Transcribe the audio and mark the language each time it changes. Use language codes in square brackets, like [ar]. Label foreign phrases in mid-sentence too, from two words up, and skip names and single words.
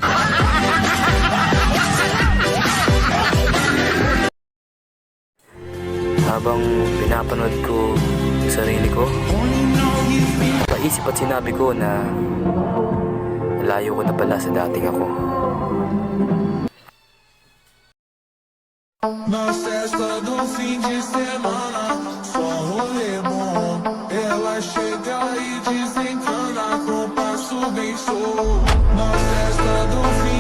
[tl] Habang pinapanood ko yung sarili ko, napaisip at sinabi ko na layo ko na pala sa dating ako. [pt] Nós festa do fim de semana, só rolê bom. Ela chega e desencana com passo bem show. Nós festa do